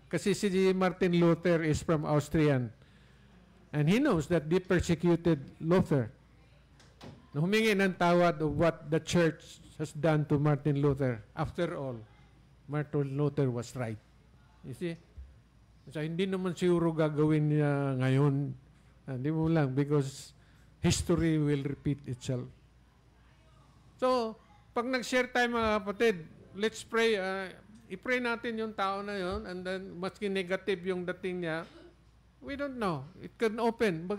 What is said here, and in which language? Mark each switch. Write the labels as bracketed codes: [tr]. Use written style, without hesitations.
[tl] Kasi si [en] Martin Luther is from Austrian. And he knows that they persecuted Luther. [tl] Humingi ng tawad [en] of what the church has done to Martin Luther. After all, Martin Luther was right. You see? [tl] So, hindi naman siguro gagawin niya ngayon. Hindi mo lang [en] because history will repeat itself. [tl] So, pag nag-share tayo mga kapatid, [en] let's pray. [tl] I-pray natin yung tao na yun, [en] and then [tl] maski negative yung dating niya, [en] we don't know. It can open.